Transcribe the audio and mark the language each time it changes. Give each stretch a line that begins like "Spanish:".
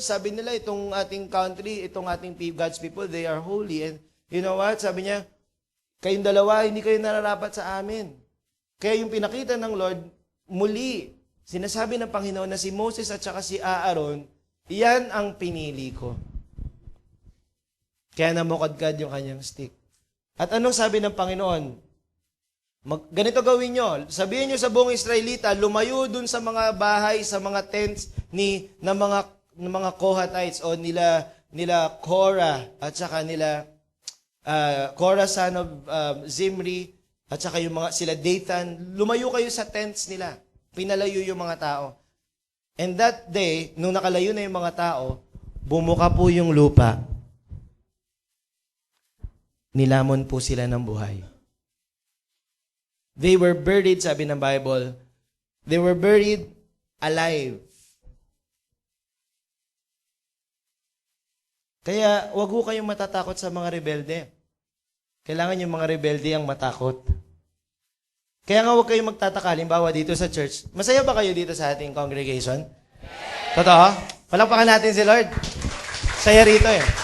Filipino: Sabi nila, itong ating country, itong ating God's people,
English: they are holy. And you know what?
Filipino: Sabi niya, kayong dalawa, hindi kayo nararapat sa amin. Kaya yung pinakita ng Lord, muli, sinasabi ng Panginoon na si Moses at saka si Aaron, iyan ang pinili ko. Kaya namukadkad yung kanyang stick. At anong sabi ng Panginoon? Ganito gawin nyo. Sabihin nyo sa buong Israelita, lumayo dun sa mga bahay, sa mga tents ng mga Kohathites o nila Korah at saka nila Korah son of Zimri, at saka yung mga sila Dathan, lumayo kayo sa tents nila. Pinalayo yung mga tao.
English: And that day,
Filipino: nung nakalayo na yung mga tao, bumuka po yung lupa. Nilamon po sila ng buhay.
English: They were buried,
Filipino: sabi ng Bible,
English: they were buried alive.
Filipino: Kaya, wag ho kayong matatakot sa mga rebelde. Kailangan yung mga rebelde ang matakot. Kaya nga huwag kayong magtataka, halimbawa dito sa church. Masaya ba kayo dito sa ating congregation? Totoo? Palakpakan natin si Lord. Saya rito eh.